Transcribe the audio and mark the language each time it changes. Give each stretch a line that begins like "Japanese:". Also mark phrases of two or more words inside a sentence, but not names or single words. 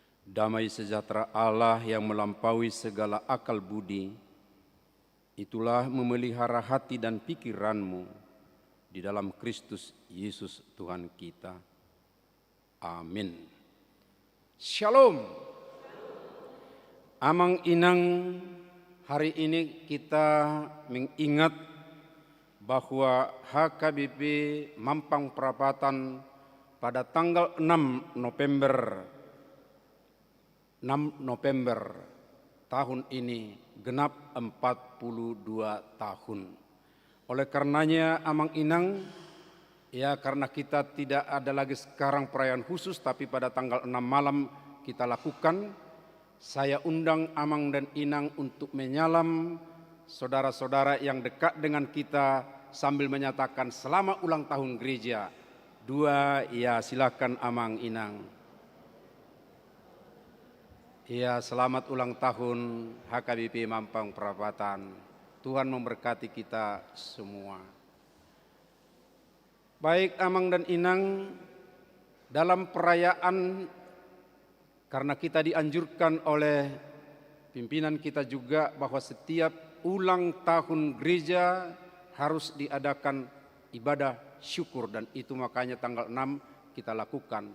Indonesian: Damai sejahtera Allah yang melampaui segala akal budi, itulah memelihara hati dan pikiranmu di dalam Kristus Yesus Tuhan kita. Amin. Shalom.
Batak Toba: Amang Inang,
Indonesian: hari ini kita mengingat bahwa HKBP Mampang Perapatan pada tanggal 6 November tahun ini genap 42 tahun. Oleh karenanya
Batak Toba: Amang Inang,
Indonesian: ya karena kita tidak ada lagi sekarang perayaan khusus, tapi pada tanggal 6 malam kita lakukan, saya undang Amang dan Inang untuk menyalam saudara-saudara yang dekat dengan kita sambil menyatakan selamat ulang tahun gereja. 2, ya silakan
Batak Toba: Amang Inang.
Indonesian: Ya, selamat ulang tahun HKBP Mampang Perapatan. Tuhan memberkati kita semua. Baik Amang dan Inang, dalam perayaan, karena kita dianjurkan oleh pimpinan kita juga bahwa setiap ulang tahun gereja harus diadakan ibadah syukur, dan itu makanya tanggal 6 kita lakukan.